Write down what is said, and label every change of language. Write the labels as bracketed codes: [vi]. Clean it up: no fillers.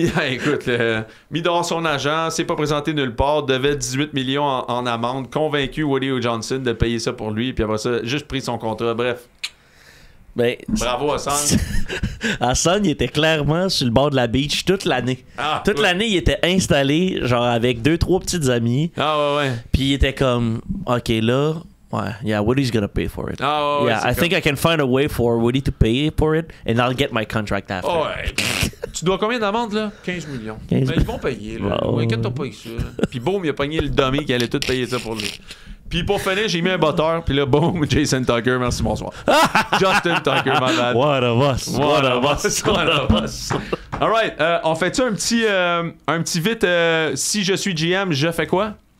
[fr] Écoute, mis dehors son agent, s'est pas présenté nulle part, devait 18 millions en amende, convaincu Woody Johnson de payer ça pour lui, puis après ça, juste pris son contrat. Bref. Bravo Hassan. Hassan, il était clairement sur le bord de la beach toute l'année. Toute l'année, il était installé, genre avec 2-3 petites amies. Ouais. Puis il était comme, OK, là, [en] Woody's gonna pay for it. I think I can find a way for Woody to pay for it, and I'll get my contract after. [fr] Tu dois combien d'amende, là? 15 millions. Mais ils vont payer, là. Inquiète-toi pas avec ça. Puis boum, il a pogné le dummy qui allait tout payer ça pour lui. Puis pour finir, j'ai mis un botteur. Puis là, boum, Jason Tucker, merci, bonsoir. Justin Tucker, [en] my bad. What of us. What of us. What of us. All right, [fr] on fait-tu un petit vite, si je suis GM, je fais quoi?